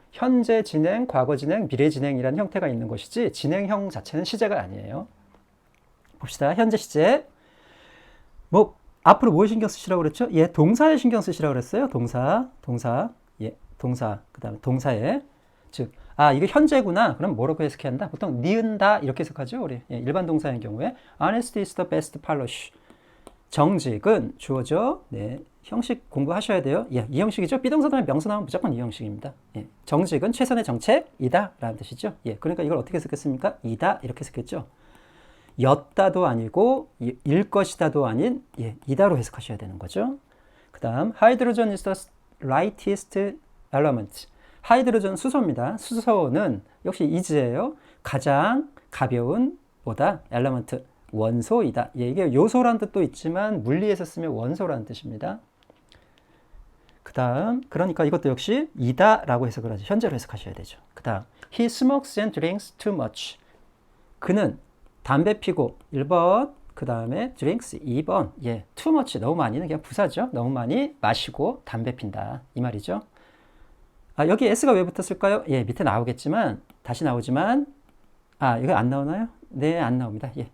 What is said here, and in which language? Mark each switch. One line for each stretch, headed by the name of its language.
Korean: 현재 진행, 과거 진행, 미래 진행이라는 형태가 있는 것이지 진행형 자체는 시제가 아니에요. 봅시다. 현재 시제. 뭐 앞으로 뭐에 신경 쓰시라고 그랬죠? 예, 동사에 신경 쓰시라고 그랬어요. 동사. 예, 동사. 그다음에 동사에 즉 이거 현재구나. 그럼 뭐라고 해석해야 한다? 보통 니은다 이렇게 해석하죠. 우리 일반 동사의 경우에
English: honesty is the best policy.
Korean: 정직은 주어죠. 네, 형식 공부하셔야 돼요. 예, 이 형식이죠. 비동사 다음에 명사 나오면 무조건 이 형식입니다. 예, 정직은 최선의 정책이다 라는 뜻이죠. 예, 그러니까 이걸 어떻게 해석했습니까? 이다 이렇게 해석했죠. 였다도 아니고 일 것이다도 아닌 이다로 해석하셔야 되는 거죠. 그 다음
English: hydrogen is the lightest element.
Korean: 하이드로전 수소입니다. 수소는 역시 is예요. 가장 가벼운 보다 element 원소이다. 이게 요소란 뜻도 있지만 물리에서 쓰면 원소라는 뜻입니다. 그 다음 그러니까 이것도 역시 이다라고 해석을 하죠. 현재로 해석하셔야 되죠. 그 다음
English: he smokes and drinks too much.
Korean: 그는 담배 피고 1번 그 다음에 drinks 2번
English: too much
Korean: 너무 많이는 그냥 부사죠. 너무 많이 마시고 담배 핀다 이 말이죠. 여기 s가 왜 붙었을까요? 예, 밑에 나오겠지만 다시 나오지만 이거 안 나오나요? 네, 안 나옵니다.